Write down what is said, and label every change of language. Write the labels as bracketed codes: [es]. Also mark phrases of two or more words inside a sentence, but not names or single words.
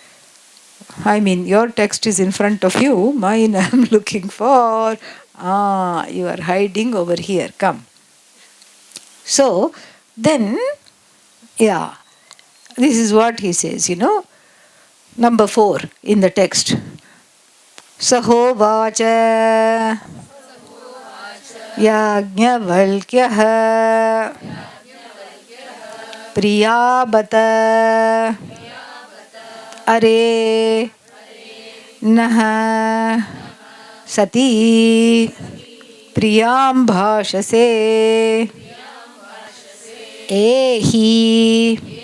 [en] Your text is in front of you. Mine I am looking for. You are hiding over here. Come. So, then, this is what he says, Number 4 in the text. [sa] Sahovacha Yajnavalkyaha Priyabata Are Naha Sati Priyam Bhashase Ehi